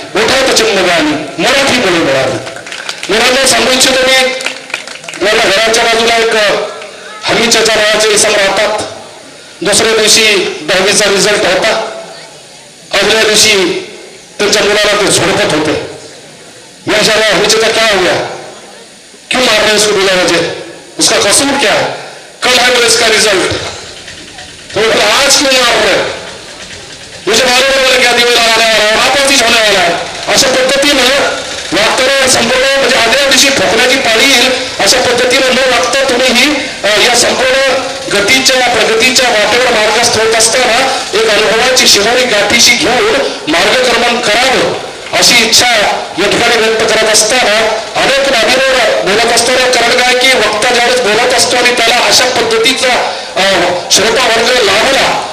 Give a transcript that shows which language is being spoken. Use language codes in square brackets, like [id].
[mr] ओठात चिंबगानी मराठीमुळे मिळाली. मुलांना सांगू इच्छितो मी मला घराच्या बाजूला एक हमी चचा नावाचे इसम राहतात. दुसऱ्या दिवशी 10वीचा रिझल्ट होता. अगल्या दिवशी त्यांच्या मुलाला ते झोडपत होते. [hi] मैं जाना हमी चचा क्या हो गया क्यों मार रहे उसको बिना वजह उसका कसूर क्या है. कल है मेरे इसका रिजल्ट तो आज क्यों मार रहे मुझे मालूम है क्या दिवे लगाने वाला है वापस ही होने वाला है. [mr] अशा पद्धतीनं वागताना संपूर्ण म्हणजे आदल्या दिवशी ठोकण्याची पाळी येईल अशा पद्धतीनं न वागता तुम्हीही या संपूर्ण गतीच्या प्रगतीच्या वाटेवर मार्गस्थ होत असताना एक अनुभवाची शिरारी गाठीशी घेऊन मार्गक्रमण करावं अशी इच्छा या ठिकाणी व्यक्त करत असताना अनेक बाबीवर बोलत असताना कारण काय की वक्ता ज्यावेळेस बोलत असतो आणि त्याला अशा पद्धतीचा श्रोता वर्ग लाभला.